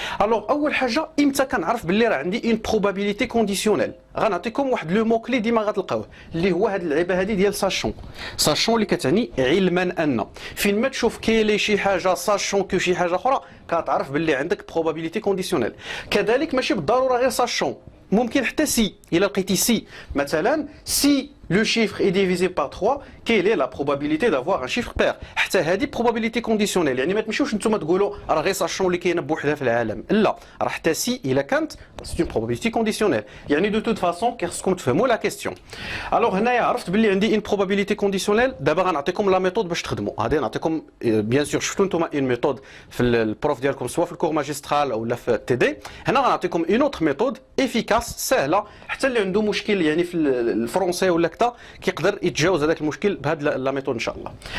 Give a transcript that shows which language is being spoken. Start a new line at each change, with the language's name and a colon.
Arabic: Alors اول حاجه امتى كنعرف باللي راه عندي اون بروبابيليتي كونديسيونيل؟ غنعطيكم واحد لو مو كلي ديما غتلقاوه اللي هو هاد اللعيبه هادي ديال ساشون. ساشون اللي كتعني علما ان فين ما تشوف كاين شي حاجه ساشون كو شي حاجه اخرى كتعرف باللي عندك بروبابيليتي كونديسيونيل. كذلك ماشي بالضروره غير ساشون ممكن حتى سي. الا لقيتي سي مثلا سي
French: le chiffre est divisé par 3, quelle est la probabilité d'avoir un chiffre pair?
Arabic: حتى هذه probabilité conditionnelle، يعني ما تمشيوش نتوما تقولوا راه غير ساشون اللي كاينه بوحدها في العالم، لا، راه حتى سي الا كانت سي اون probabilité conditionnelle، يعني دو توت فاسون كيخصكم تفهموا لا كيستيون. الوغ هنايا عرفت باللي عندي ان probabilité conditionnelle، دابا غنعطيكم لا ميثود باش تخدموا، غادي نعطيكم بيان سور شفتوا نتوما اون ميثود في البروف ديالكم سواء في الكور ماجسترال ولا في التي دي، هنا غنعطيكم اون اوتر ميثود افيكاس سهله، حتى اللي عنده مشكل يعني في الفرونسي ولا كذا كيقدر يتجاوز هذاك المشكل بهاد لا ميثود ان شاء الله.